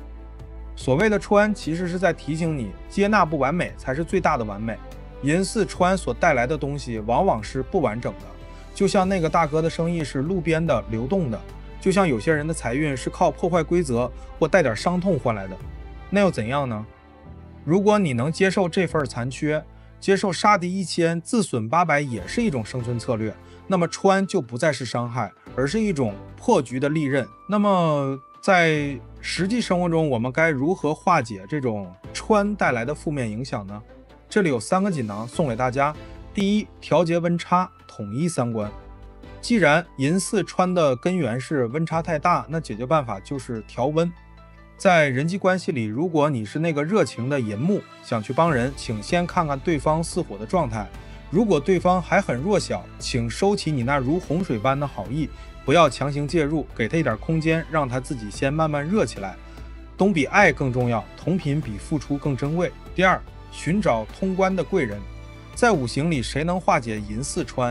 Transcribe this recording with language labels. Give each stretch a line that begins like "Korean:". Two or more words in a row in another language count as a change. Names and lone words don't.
Chinese: 所謂的穿，其實是在提醒你，接納不完美才是最大的完美。寅巳穿所帶來的東西往往是不完整的，就像那個大哥的生意是路邊的流动的，就像有些人的財運是靠破壞規則或帶點傷痛換來的，那又怎樣呢？如果你能接受這份殘缺，接受殺敵1000自損800也是一種生存策略，那麼穿就不再是傷害，而是一種破局的利刃。那麼在實際生活中，我們該如何化解這種穿帶來的負面影響呢？這裡有3個錦囊送給大家。第一，調節溫差，統一三觀。既然寅巳穿的根源是溫差太大，那解決辦法就是調溫。在人際關係裡，如果你是那個熱情的寅木，想去幫人，請先看看對方巳火的狀態。如果對方還很弱小，請收起你那如洪水般的好意，不要強行介入，給他一點空間，讓他自己先慢慢熱起来。懂比愛更重要，同頻比付出更珍貴。第二，尋找通關的貴人。在五行裡，誰能化解寅巳穿？